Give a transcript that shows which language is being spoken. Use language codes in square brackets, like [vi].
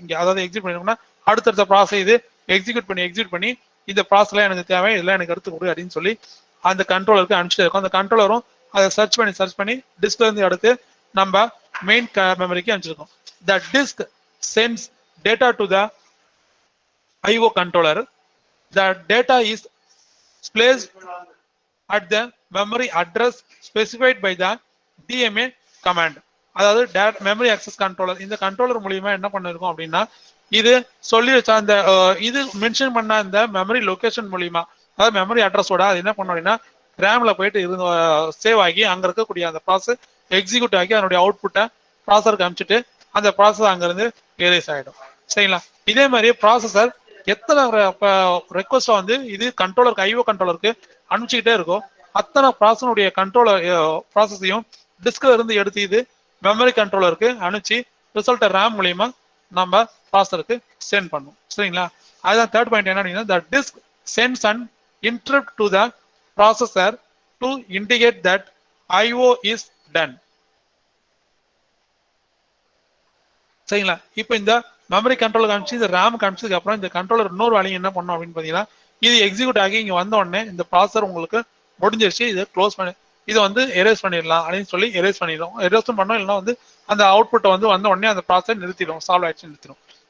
[ta] இங்க அதாவது எக்ஸிக்யூட் பண்ணிருக்கோம்னா அடுத்தடுத்த ப்ராசஸ் இது எக்ஸிக்யூட் பண்ணி இந்த ப்ராசஸ்ல எனக்கு தேவை, இதெல்லாம் எனக்கு எடுத்து கொடு அப்படின்னு சொல்லி அந்த கண்ட்ரோலருக்கு அனுப்பிச்சிட்டே இருக்கும். அந்த கண்ட்ரோலரும் அதை சர்ச் பண்ணி டிஸ்க்ல இருந்து எடுத்து நம்ம மெயின் மெமரிக்கு அனுப்பிச்சிருக்கோம். [en] The disk sends data to the IO controller. The data is placed at the memory address specified by the DMA command. [ta] அதாவது மெமரி ஆக்சஸ் கண்ட்ரோலர். இந்த கண்ட்ரோலர் மூலியமா என்ன பண்ணிருக்கோம் அப்படின்னா, இது சொல்லி வச்ச அந்த இது மென்ஷன் பண்ண அந்த மெமரி லொகேஷன் மூலியமா, அதாவது மெமரி அட்ரஸோட அது என்ன பண்ணோம் அப்படின்னா ரேம்ல போயிட்டு இருந்து சேவ் ஆகி அங்க இருக்கக்கூடிய அந்த ப்ராசஸ் எக்ஸிக்யூட் ஆகி அதனுடைய அவுட்புட்டை ப்ராசஸருக்கு அனுப்பிச்சிட்டு அந்த ப்ராசஸ் அங்கிருந்து எரேஸ் ஆயிடும். சரிங்களா? இதே மாதிரி ப்ராசஸர் எத்தனை ரெக்வஸ்ட் வந்து இது கண்ட்ரோலருக்கு IO கண்ட்ரோலருக்கு அனுப்பிச்சுக்கிட்டே இருக்கும், அத்தனை ப்ராசஸனுடைய கண்ட்ரோலர் ப்ராசஸையும் டிஸ்க்ல இருந்து எடுத்து இது மெமரி கண்ட்ரோலருக்கு அனுப்பிச்சு ரிசல்ட்டை ரேம் மூலியமா நம்ம ப்ராசஸருக்கு சென்ட் பண்ணும். சரிங்களா? அதுதான் தேர்ட் பாயிண்ட். என்ன அப்படின்னா, [en] the disk sends an interrupt to the processor to indicate that IO is done. [ta] சரிங்களா? இப்போ இந்த மெமரி கண்ட்ரோலர் காமிச்சு இந்த ரேம் காமிச்சதுக்கு அப்புறம் இந்த கண்ட்ரோலர் இன்னொரு வேலையை என்ன பண்ணும் அப்படின்னு பாத்தீங்கன்னா, இது எக்ஸிக்யூட் ஆகி இங்க வந்த உடனே இந்த ப்ராசஸர் உங்களுக்கு முடிஞ்சிருச்சு, இதை க்ளோஸ் பண்ணி இதை வந்து எரேஸ் பண்ணிடலாம் அப்படின்னு சொல்லி எரேஸ் பண்ணிடும். எரேஸும் பண்ணோம், இல்லைன்னா வந்து அந்த அவுட்புட்டை வந்து வந்த உடனே அந்த ப்ராசஸர் நிறுத்திடும், சால்வ் ஆயிடுச்சு நிறுத்திடும்.